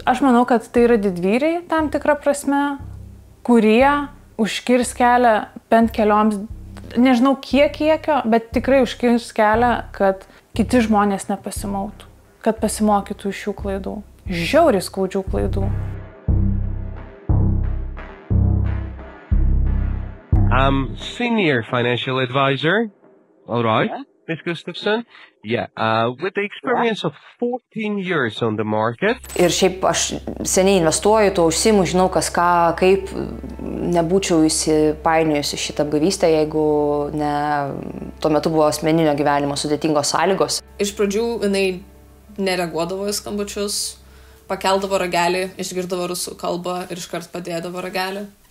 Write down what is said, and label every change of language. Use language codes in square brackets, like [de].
[lt] Aš manau, kad tai yra didvyriai tam tikrą prasme, kurie užkirs kelią bent kelioms, nežinau kiekio, bet tikrai užkirs kelią, kad kiti žmonės nepasimautų, kad pasimokytų iš šių klaidų. Žiauriai skaudžių klaidų. [en] I'm senior financial advisor. All right, Ms. Gustafson. Yeah, with the experience of 14 years on the market. [lt] Ir šiaip aš seniai investuoju, to užsiimu, žinau kas ką, kaip nebūčiau įsipainiojusi šitą apgavystę, jeigu ne tuo metu buvo asmeninio gyvenimo sudėtingos sąlygos. Iš pradžių jinai nereaguodavo į skambučius, pakeldavo ragelį, išgirdavo rusų kalbą ir iškart padėdavo ragelį.